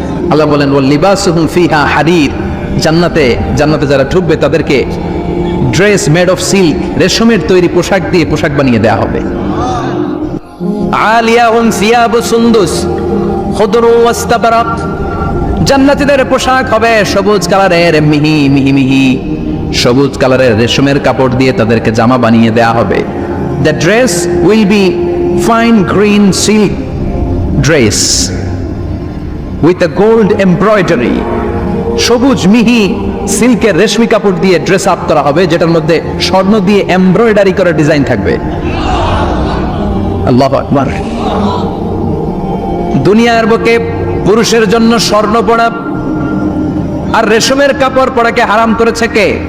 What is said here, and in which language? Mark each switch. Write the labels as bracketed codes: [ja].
[bn] আল্লাহ বলেন [ar] ওয়াল লিবাসুহুম ফিহা হারির। [bn] জান্নাতে যারা ঢুকবে তাদেরকে [en] dress made of silk, [bn] রেশমের তৈরি পোশাক দিয়ে পোশাক বানিয়ে দেয়া হবে। [ar] আলিয়াহুম সিয়াবু সুন্দুস খুদরু ওয়াস্তাবরাক। [bn] জান্নাতীদের পোশাক হবে সবুজ কালারের, মিহি মিহি মিহি সবুজ কালারের রেশমের কাপড় দিয়ে তাদেরকে জামা বানিয়ে দেয়া হবে। [en] The dress will be fine green silk dress with a gold embroidery. [bn] সবুজ মিহি সিল্কের রেশমি কাপড় দিয়ে ড্রেস আপ করা হবে, যেটার মধ্যে স্বর্ণ দিয়ে এমব্রয়ডারি করা ডিজাইন থাকবে। আল্লাহু আকবার। দুনিয়ার বুকে পুরুষের জন্য স্বর্ণ পরা আর রেশমের কাপড় পরাকে হারাম করেছে কে?